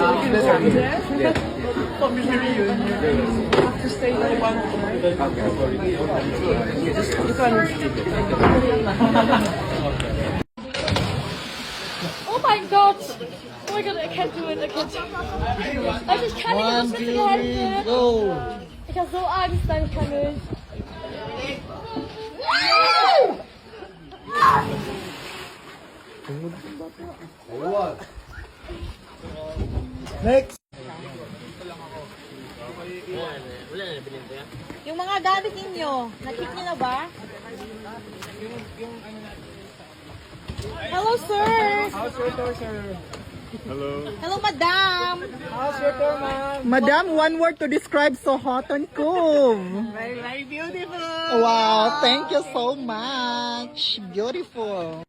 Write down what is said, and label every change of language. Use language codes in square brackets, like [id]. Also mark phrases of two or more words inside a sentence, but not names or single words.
[en] Yes. Have to stay there one night. Oh my god! Oh my god, I can't do it, I can't do it. [de] Also ich kann nicht, ich muss mit den Händen. [en] go. [de] Ich hab so Angst, nein, ich kann nicht. [en] Next. [tl] Yung mga gamit ninyo, nakik nyo na ba? [en] Hello, sir! How's your tour, sir? Hello, madam! How's your tour, ma'am? Madam, one word to describe Sohoton Cove. Very, very beautiful. Wow, thank you so much. Beautiful.